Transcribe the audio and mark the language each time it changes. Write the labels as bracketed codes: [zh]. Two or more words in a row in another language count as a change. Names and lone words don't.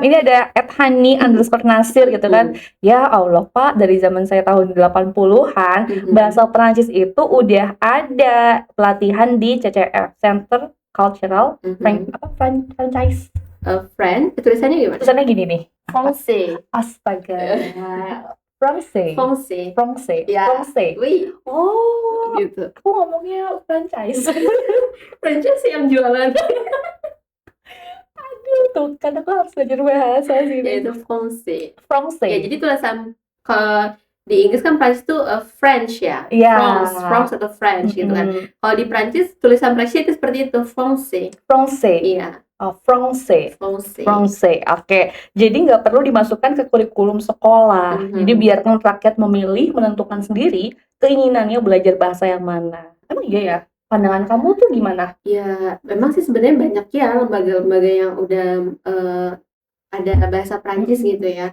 [id] Ini ada @hani_nasir gitu kan. Ya Allah Pak, dari zaman saya tahun 80-an bahasa Perancis itu udah ada pelatihan di CCF, Center Cultural Franchise. Tulisannya gimana? Tulisannya gini nih. Français. Astaga. Français. Ya. Français. Wih. Oh, gitu. aku ngomongnya franchise. Franchise yang jualan. Aduh, tuh kan aku harus belajar bahasa sih. Ya itu Français. Français. Ya, jadi tulisan di Inggris kan Prancis tuh French ya. Iya. France atau French gitu kan. Kalau di Prancis tulisan Prancis itu seperti itu, Français. Iya. Français. Oke. Jadi nggak perlu dimasukkan ke kurikulum sekolah. Jadi biarkan rakyat memilih, menentukan sendiri keinginannya belajar bahasa yang mana. Emang iya ya? Pandangan kamu tuh gimana? Ya, memang sih sebenarnya banyak ya lembaga-lembaga yang udah ada bahasa Prancis gitu ya.